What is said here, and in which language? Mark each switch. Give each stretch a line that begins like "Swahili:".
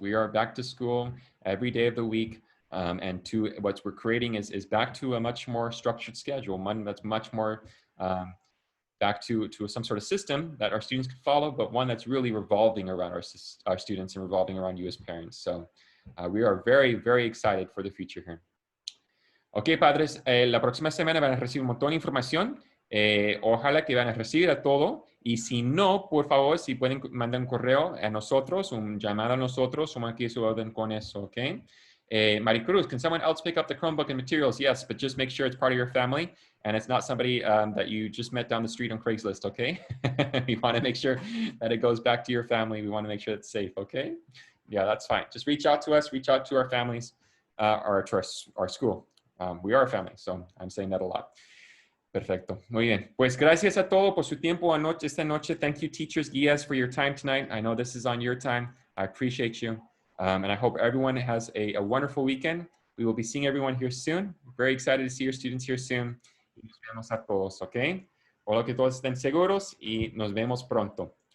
English: We are back to school every day of the week. And what we're creating is back to a much more structured schedule, one that's much more back to some sort of system that our students can follow, but one that's really revolving around our students and revolving around you as parents. So we are very, very excited for the future here.
Spanish: Ok, padres, la próxima semana van a recibir un montón de información. Ojalá que van a recibir a todo. Y si no, por favor, si pueden mandar un correo a nosotros, un llamado a nosotros, somos aquí su orden con eso, ok?
English: Maricruz, can someone else pick up the Chromebook and materials? Yes, but just make sure it's part of your family and it's not somebody that you just met down the street on Craigslist, okay? We want to make sure that it goes back to your family. We want to make sure it's safe, okay? Yeah, that's fine. Just reach out to us, reach out to our families or to our school. We are a family, so I'm saying that a lot.
Spanish: Perfecto. Muy bien. Pues gracias a todos por su tiempo esta noche.
English: Thank you, teachers, guías, for your time tonight. I know this is on your time. I appreciate you. And I hope everyone has a wonderful weekend. We will be seeing everyone here soon. Very excited to see your students here soon.
Spanish: Y nos vemos a todos, ¿ok? Ojalá que todos estén seguros y nos vemos pronto.